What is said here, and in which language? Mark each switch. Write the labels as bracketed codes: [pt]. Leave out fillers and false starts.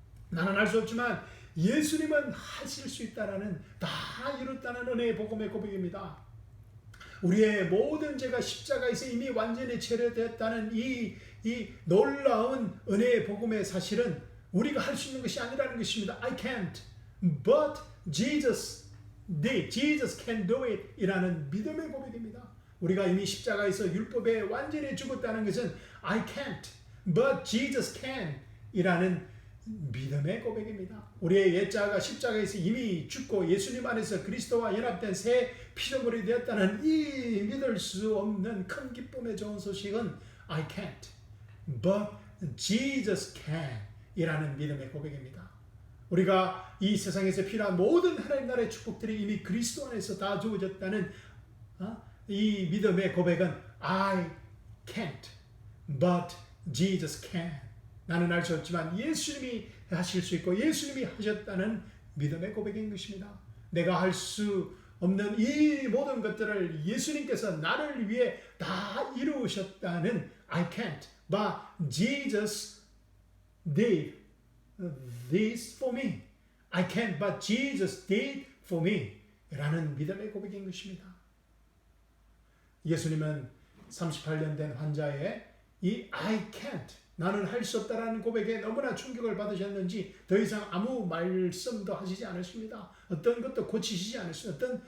[ko] 나는 할 수 없지만 예수님은 하실 수 있다라는 다 이뤘다는 은혜의 복음의 고백입니다. 우리의 모든 죄가 십자가에서 이미 완전히 체결되었다는 이 놀라운 은혜의 복음의 사실은 우리가 할 수 있는 것이 아니라는 것입니다. [en] I can't, but Jesus did. Jesus can do it [ko] 이라는 믿음의 고백입니다. 우리가 이미 십자가에서 율법에 완전히 죽었다는 것은 [en] I can't, but Jesus can [ko] 이라는 믿음의 고백입니다. 우리의 옛자가 십자가에서 이미 죽고 예수님 안에서 그리스도와 연합된 새 피조물이 되었다는 이 믿을 수 없는 큰 기쁨의 좋은 소식은 [en] I can't, but Jesus can [ko] 이라는 믿음의 고백입니다. 우리가 이 세상에서 필요한 모든 하나님 나라의 축복들이 이미 그리스도 안에서 다 주어졌다는 이 믿음의 고백은 [en] I can't, but Jesus can. [ko] 나는 할 수 없지만 예수님이 하실 수 있고 예수님이 하셨다는 믿음의 고백인 것입니다. 내가 할 수 없는 이 모든 것들을 예수님께서 나를 위해 다 이루셨다는 [en] I can't, but Jesus did this for me. I can't, but Jesus did for me. [ko] 라는 믿음의 고백인 것입니다. 예수님은 38년 된 환자의 이 [en] I can't, [ko] 나는 할 수 없다라는 고백에 너무나 충격을 받으셨는지 더 이상 아무 말씀도 하시지 않으십니다. 어떤 것도 고치시지 않으십니다.